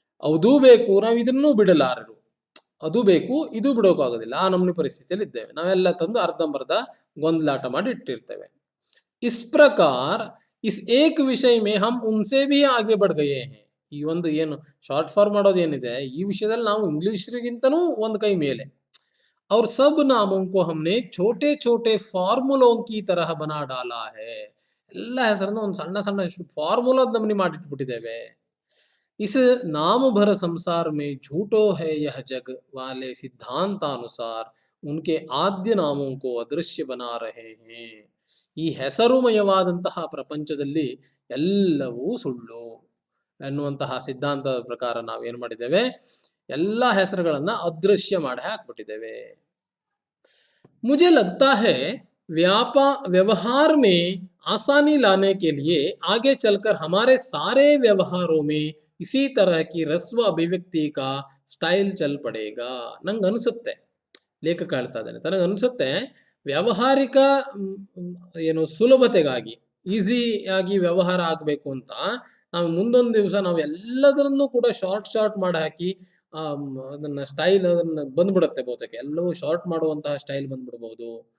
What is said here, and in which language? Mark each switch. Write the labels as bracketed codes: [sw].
[kn] ಅದೂ ಬೇಕು, ನಾವು ಇದನ್ನೂ ಬಿಡಲಾರರು. ಅದು ಬೇಕು, ಇದು ಬಿಡೋಕಾಗೋದಿಲ್ಲ, ಆ ನಮ್ನಿ ಪರಿಸ್ಥಿತಿಯಲ್ಲಿ ಇದ್ದೇವೆ. ನಾವೆಲ್ಲ ತಂದು ಅರ್ಧಂಬರ್ಧ ಗೊಂದಲಾಟ ಮಾಡಿ ಇಟ್ಟಿರ್ತೇವೆ. [hi] ಇಸ್ ಪ್ರಕಾರ ಇಸ್ ಏಕ್ ವಿಷಯ ಮೇ ಹಮ್ ಉನ್ಸೆ ಭಿ ಆಗೆ ಬಡ್ ಗಯೇ ಹೇ. [kn] ಈ ಒಂದು ಏನು ಶಾರ್ಟ್ ಫಾರ್ಮ್ ಮಾಡೋದು ಏನಿದೆ, ಈ ವಿಷಯದಲ್ಲಿ ನಾವು ಇಂಗ್ಲಿಷರಿಗಿಂತನೂ ಒಂದು ಕೈ ಮೇಲೆ. [hi] और सब नामों को हमने छोटे छोटे फार्मूलों की तरह बना डाला है. [kn] ಎಲ್ಲ ಹೆಸರನ್ನ ಒಂದು ಸಣ್ಣ ಸಣ್ಣ ಫಾರ್ಮುಲಾದ ನಮೂನೆ ಮಾಡಿಟ್ಬಿಟ್ಟಿದ್ದೇವೆ. [hi] इस नाम भर संसार में झूठो है यह जग वाले सिद्धांतानुसार उनके आद्य नामों को अदृश्य बना रहे हैं. [kn] ಈ ಹೆಸರುಮಯವಾದಂತಹ ಪ್ರಪಂಚದಲ್ಲಿ ಎಲ್ಲವೂ ಸುಳ್ಳು ಎನ್ನುವಂತಹ ಸಿದ್ಧಾಂತದ ಪ್ರಕಾರ ನಾವು ಏನ್ ಮಾಡಿದ್ದೇವೆ, ಎಲ್ಲ ಹೆಸರುಗಳನ್ನ ಅದೃಶ್ಯ ಮಾಡಿ ಹಾಕ್ಬಿಟ್ಟಿದ್ದೇವೆ. [hi] मुझे लगता है व्यवहार में आसानी लाने के लिए आगे चलकर हमारे सारे व्यवहारों में इसी तरह की रस्व अभिव्ಯಕ್ತಿ का ಸ್ಟೈಲ್ ಚಲ್ ಪಡೇಗಾ. [kn] ನಂಗೆ ಅನಿಸುತ್ತೆ, ಲೇಖಕ ಹೇಳ್ತಾ ಇದ್ದಾನೆ, ತನಗೆ ಅನಿಸುತ್ತೆ ವ್ಯಾವಹಾರಿಕ ಏನು ಸುಲಭತೆಗಾಗಿ, ಈಸಿಯಾಗಿ ವ್ಯವಹಾರ ಆಗಬೇಕು ಅಂತ ನಾವು ಮುಂದೊಂದು ದಿವಸ ನಾವು ಎಲ್ಲದರನ್ನೂ ಕೂಡ ಶಾರ್ಟ್ ಮಾಡಿ ಹಾಕಿ ಅದನ್ನ ಸ್ಟೈಲ್ ಅದನ್ನ ಬಂದ್ಬಿಡುತ್ತೆ ಬಹುತೇಕ ಎಲ್ಲವೂ ಶಾರ್ಟ್ ಮಾಡುವಂತಹ ಸ್ಟೈಲ್ ಬಂದ್ಬಿಡ್ಬಹುದು.